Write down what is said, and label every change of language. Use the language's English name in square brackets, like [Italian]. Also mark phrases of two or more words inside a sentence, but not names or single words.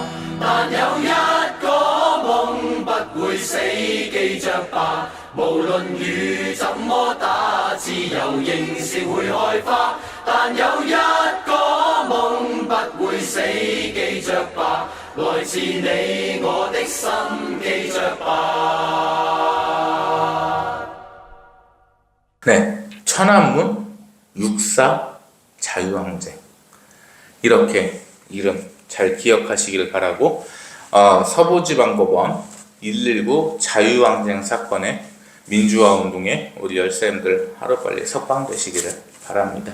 [Chinese] 但有一個夢不會死，記着吧，無論雨怎麼打，自由仍是會開花。但有一個夢不會死，記着吧，來自你我的心，記着吧。 [Korean] 네, 천안문 육사 자유항쟁 이렇게 이름 잘 기억하시길 바라고 서부지방법원 119 자유항쟁 사건의 민주화운동에 우리 열사님들 하루빨리 석방되시기를 바랍니다.